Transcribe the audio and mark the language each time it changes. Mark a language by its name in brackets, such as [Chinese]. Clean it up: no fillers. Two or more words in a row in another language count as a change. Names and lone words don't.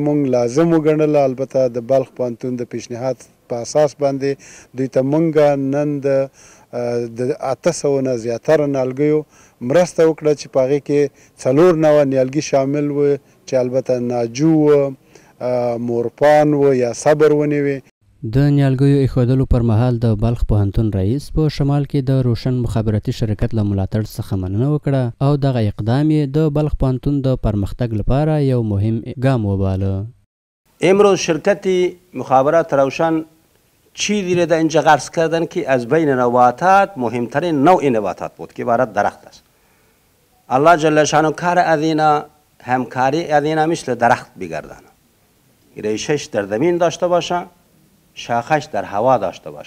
[Pashto] موږ لازم وګڼله، البته د بلخ پوهنتون د پیشنهاد په اساس باندې دوی ته موږ نن د 800 نه زیاتره نیالګیو مرسته وکړه چې په هغې کې 400 نیالګي شامل و چې البته ناجو و، مورپان و یا صبر ونې وې. د نیالګیو ایښودلو پر مهال د بلخ پوهنتون رئیس په شمال کې د روشن مخابراتي شرکت له ملاتړ څخه مننه وکړه او دغه اقدام یې د بلخ پوهنتون د پرمختګ لپاره یو مهم ګام وباله. [Persian] امروز شرکت مخابرات روشن چیزی را در اینجا غرس کردن که از بین نباتات مهمترین نوع نباتات بود که عبارت درخت است. الله جل شانو کار از اینا همکاری از اینا مثل درخت بگردن، ریشش در زمین داشته باشه، شاخش در هوا داشته باشه.